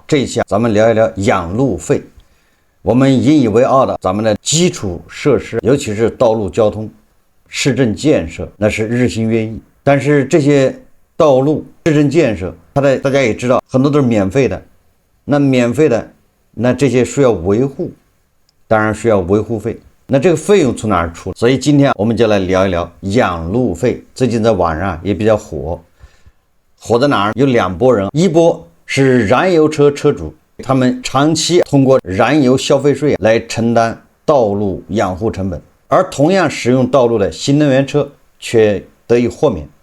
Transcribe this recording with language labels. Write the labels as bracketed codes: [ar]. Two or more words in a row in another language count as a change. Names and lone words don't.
[zh] 这一期咱们聊一聊养路费。我们引以为傲的咱们的基礎設施，尤其是道路交通、市政建設，那是日新月異。但是這些道路、市政建設，大家也知道，很多都是免費的。那免費的，那這些需要維護，當然需要維護費。那這個費用從哪兒出？所以今天我們就來聊一聊養路費。最近在網上也比較火，火在哪兒？有兩撥人，一波是燃油車車主，他們長期通過燃油消費稅來承擔道路養護成本，而同樣使用道路的新能源車卻得以豁免。